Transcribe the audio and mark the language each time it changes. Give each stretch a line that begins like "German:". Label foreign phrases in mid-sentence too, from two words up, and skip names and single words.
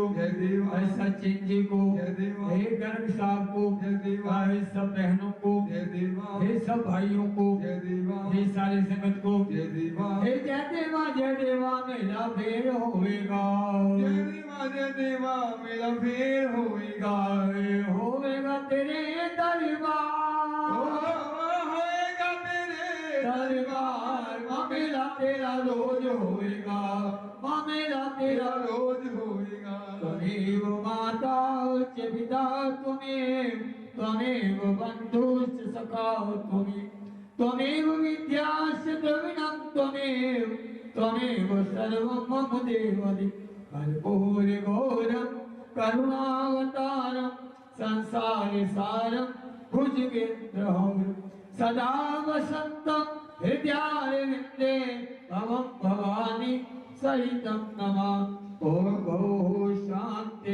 Hindi: जय देवा हे सचिन जी को जय देवा हे गर्ग साहब को जय देवा हे सब बहनों को जय देवा हे सब भाइयों को जय देवा हे सारी संगत को जय देवा हे जय देवा मेरा फेर होएगा जय देवा मेरा फेर होएगा होएगा तेरे दरबार होएगा तेरे दरबार मेरा तेरा रोज होएगा मेरा तेरा रोज होएगा
Sanskrit: त्वमेव माता च पिता त्वमेव बन्धुश्च सखा त्वमेव विद्याश्च द्रविणं त्वमेव सर्वं मम देवदेव कर्पूरघोरं करुणावतारं संसारे सारं भुजगेन्द्रहौरं सदा वसन्तं हृदयारविन्दे भवं भवानी सहितं नमामि ॐ गो शान्ति